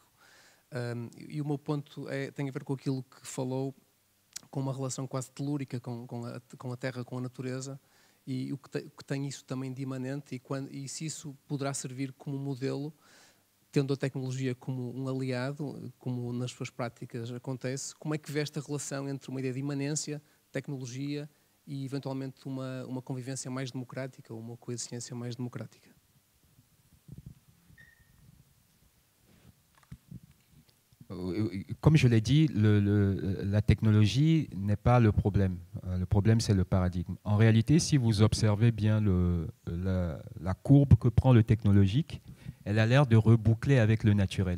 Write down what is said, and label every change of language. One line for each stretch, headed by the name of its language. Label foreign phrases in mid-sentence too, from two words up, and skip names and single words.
Portuguese: E o meu ponto tem a ver com aquilo que falou, com uma relação quase telúrica com a terra, com a natureza, e o que tem isso também de imanente, e se isso poderá servir como modelo, tendo a tecnologia como um aliado, como nas suas práticas acontece, como é que vê esta relação entre uma ideia de imanência, tecnologia e eventualmente uma convivência mais democrática, ou uma coexistência mais democrática?
French: Comme je l'ai dit, la technologie n'est pas le problème. Le problème, c'est le paradigme. En réalité, si vous observez bien la courbe que prend le technologique, elle a l'air de reboucler avec le naturel.